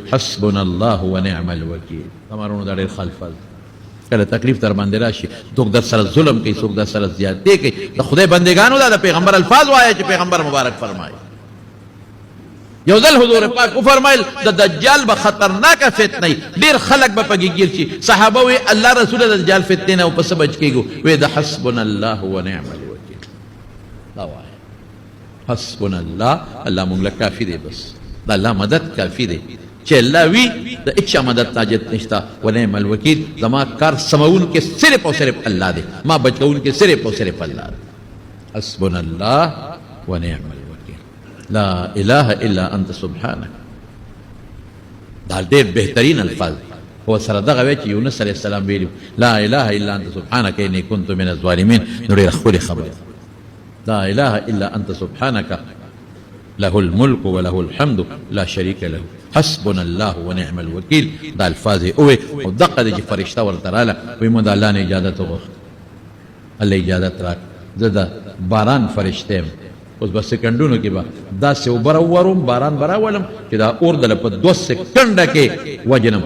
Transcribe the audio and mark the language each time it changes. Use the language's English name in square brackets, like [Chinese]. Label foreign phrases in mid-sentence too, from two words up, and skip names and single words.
[Arabic] حسبنا الله ونعم الوکیل. [Pashto] تمہارونو دا ډېر خلفظ کله تکلیف در باندې راشي څوک در سره ظلم کوي څوک در سره زیاتې کوي د خدای بندګانو دا د پیغمبر الفاظ وایه چې پیغمبر مبارک فرمایي. یو ځل حضور پاک وفرمایل د دجال به خطرناکه فتنه وي ډېر خلک به پکې ګیر شي. صحابه وی الله رسول د دجال فتنې نه او په څه بچ کېږو؟ وی د [Arabic] حسبنا الله ونعم الوکیل. [Pashto] دا وایه [Arabic] حسبنا الله، [Pashto] الله مونږ له کافي دی، بس د الله مدد کافي دی. چې الله وی د اچا مدد تاجت نشتا. [Arabic] ونعم الوکیل، [Pashto] زما کار سمون کې صرف او صرف الله دی، ما بچون کې صرف او صرف الله دی. [Arabic] حسبنا الله ونعم الوکیل، لا اله الا انت سبحانك. [Pashto] دا ډېر بهترین الفاظ هو سره دغه وی چې یونس علیه السلام ویلي [Arabic] لا اله الا انت سبحانك اني كنت من الظالمين. [Pashto] نو ډېره ښکلې خبره، [Arabic] لا اله الا انت سبحانك له الملك وله الحمد لا شريك له حسبنا الله ونعم الوکیل. [Pashto] دا الفاظ اوه او دقه دي چې فرشته ورته راله وایي مو د الله نه اجازت وغوښته، الله اجازت راک زه د باران فرشته یم. اوس به سکنډونو کې به داسې اوبه راوورم، باران به راولم چې دا اور دله په 2 سکنډه کې وجنم.